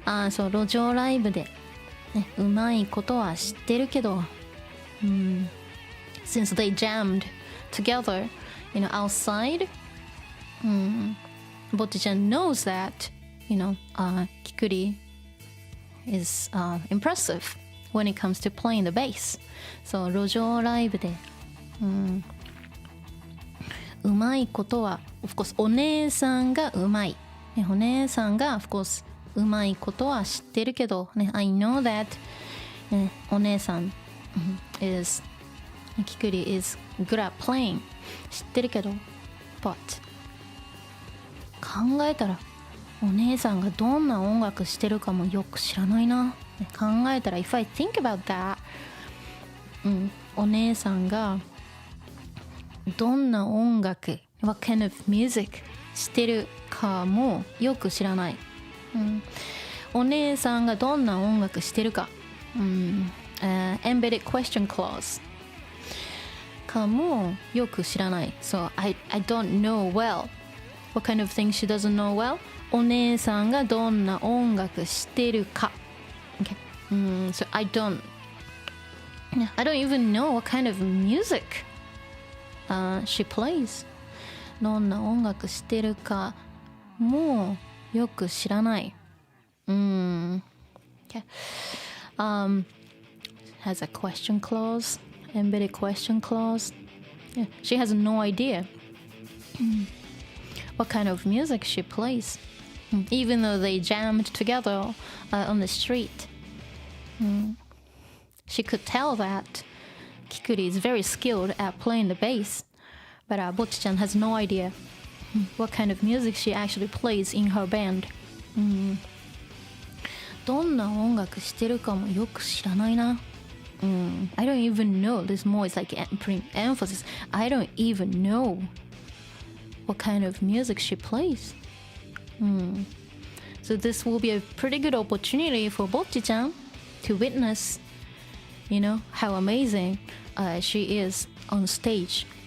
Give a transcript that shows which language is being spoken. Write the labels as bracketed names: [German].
[Japanese] そう路上ライブで、うまいことは知ってるけど、 [English] since they jammed together, outside, ぼっちちゃん knows that, Kikuri is impressive when it comes to playing the bass. [Japanese] そう路上ライブで、うまいことは of course お姉さんがうまい、お姉さんが of course うまいことは知ってるけど、 [English] I know that、 [Japanese] お姉さん、 [English] is Kikuri is good at playing [Japanese] 知ってるけど but 考えたらお姉さんがどんな音楽してるかもよく知らないな。考えたら [English] if I think about that、 [Japanese] お姉さんがどんな音楽 [English] what kind of music [Japanese] してるかもよく知らない、お姉さんがどんな音楽してるか、 [English] embedded question clause [Japanese] かもよく知らない。 [English] So I don't know well what kind of thing she doesn't know well。 [Japanese] お姉さんがどんな音楽してるか、okay. [English] So I don't even know what kind of music、she plays。 [Japanese] どんな音楽してるかもよく知らない。 [English] Okay. Has a question clause, embedded question clause. Yeah, she has no idea what kind of music she plays, even though they jammed together on the street. She could tell that Kikuri is very skilled at playing the bass, but Bocchi-chan has no idea what kind of music she actually plays in her band. [Japanese] どんな音楽してるかもよく知らないな。 [English] I don't even know. This more is like emphasis. I don't even know what kind of music she plays. So this will be a pretty good opportunity for Bocchi-chan to witness, you know, how amazing she is on stage.